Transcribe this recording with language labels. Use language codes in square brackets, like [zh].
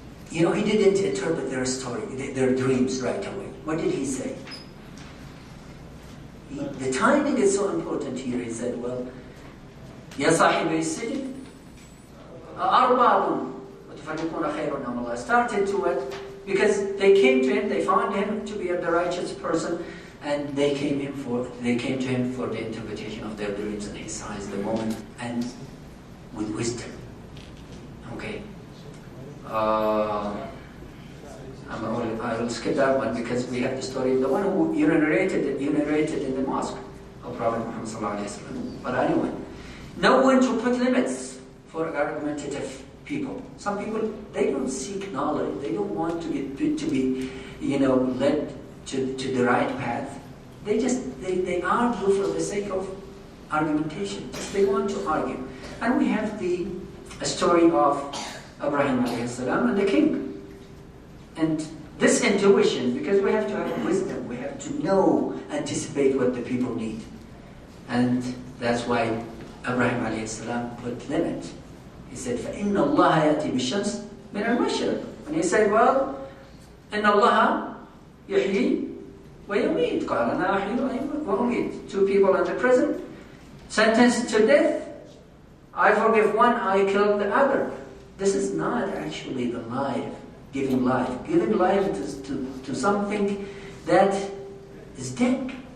[en] You know, he didn't interpret their story, their dreams right away. What did he say? The timing is so important here. He said, well, [ar] يا صاحبي السجن أرباب متفرقون خير أم الله. [en] Started to it because they came to him, they found him to be the righteous person, and they came to him for the interpretation of their dreams, and he seized the moment and with wisdom. Okay. I will skip that one because we have the story of the one who urinated in the mosque of Prophet Muhammad sallallahu alaihi wasallam. But anyway, know when to put limits for argumentative people. Some people, they don't seek knowledge. They don't want to be you know, led to the right path. They argue for the sake of argumentation. They want to argue. And we have a story of Ibrahim alayhi salam and the king. And this intuition, because we have to have wisdom, we have to know, anticipate what the people need. And that's why Ibrahim alayhi salam put limit. He said, [ar] فَإِنَّ اللَّهَ يَأْتِي بِالشَّمْسِ مِنَ الْمَشْرِقِ. [en] And he said, well, [ar] إِنَّ اللَّهَ يُحْيِي وَيُمِيتُ. قَالَ أَنَا أُحْيِي وَأُمِيتُ. [en] Two people in the prison, sentenced to death. I forgive one, I kill the other. This is not actually the life, giving life. Giving life to something that is dead.